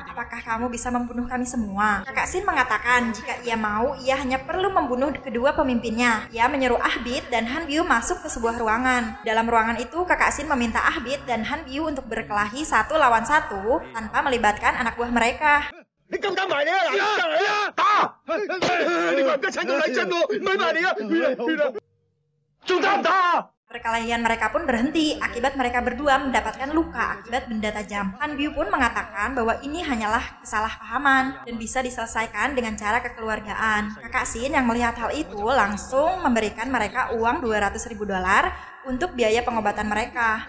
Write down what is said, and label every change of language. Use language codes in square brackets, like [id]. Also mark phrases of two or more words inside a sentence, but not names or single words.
[id] Apakah kamu bisa membunuh kami semua? Kakak Sin mengatakan jika ia mau ia hanya perlu membunuh kedua pemimpinnya. Ia menyuruh Ah Bit dan Han Biu masuk ke sebuah ruangan. Dalam ruangan itu Kakak Sin meminta Ah Bit dan Han Biu untuk berkelahi 1 lawan 1 tanpa melibatkan anak buah mereka. [yue] 你咁敢埋你啊！嗱，上嚟啊！打！你話唔得，趁到嚟真喎，唔係埋你啊！仲打唔打？ [id] Perkelahian mereka pun berhenti akibat mereka berdua mendapatkan luka akibat benda tajam. Han Biu pun mengatakan bahwa ini hanyalah kesalahpahaman dan bisa diselesaikan dengan cara kekeluargaan. Kakak Shin yang melihat hal itu langsung memberikan mereka uang $200.000 untuk biaya pengobatan mereka.